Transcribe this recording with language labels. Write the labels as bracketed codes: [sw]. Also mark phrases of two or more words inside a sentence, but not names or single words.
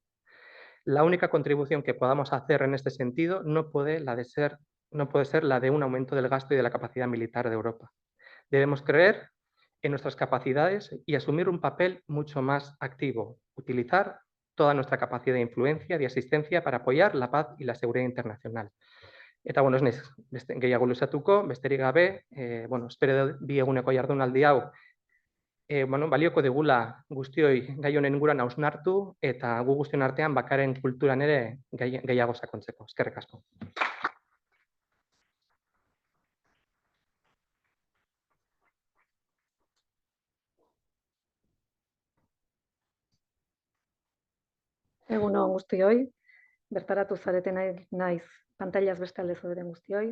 [es] La única contribución que podamos hacer en este sentido no puede ser la de un aumento del gasto y de la capacidad militar de Europa. Debemos creer en nuestras capacidades y asumir un papel mucho más activo, utilizar toda nuestra capacidad de influencia y de asistencia para apoyar la paz y la seguridad internacional. [eu] Eta, ez naiz gehiago luzatuko, besterik gabe, espero bi eguneko jardunaldi hau balioko digula guztioi gai honen inguruan hausnartu eta gu guztion artean bakaren kulturan ere gehiago sakontzeko. Eskerrik asko. Egun on guztioi, bertaratu zareten naiz pantailaz bestalde zaudeten guztioi.